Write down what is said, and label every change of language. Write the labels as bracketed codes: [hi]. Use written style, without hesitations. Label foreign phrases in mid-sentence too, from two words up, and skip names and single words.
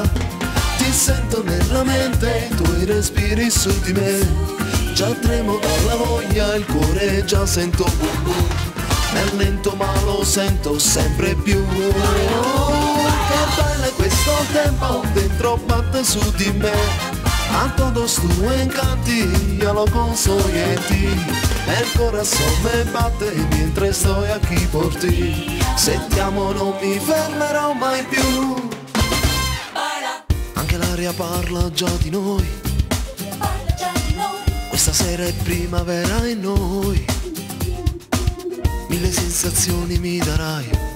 [it] Ti sento nella mente, i tuoi respiri su di me. Già tremo dalla voglia, il cuore già sento boom boom. È lento ma lo sento sempre più. Che baila questo tempo, dentro batte su di me. [es] A todos tu encanti, ya lo soy en ti. El corazón me bate mentre estoy aquí por ti. [it] Se ti amo non mi fermerò mai più. Anche l'aria parla già di noi. Questa sera è primavera in noi. Mille sensazioni mi darai.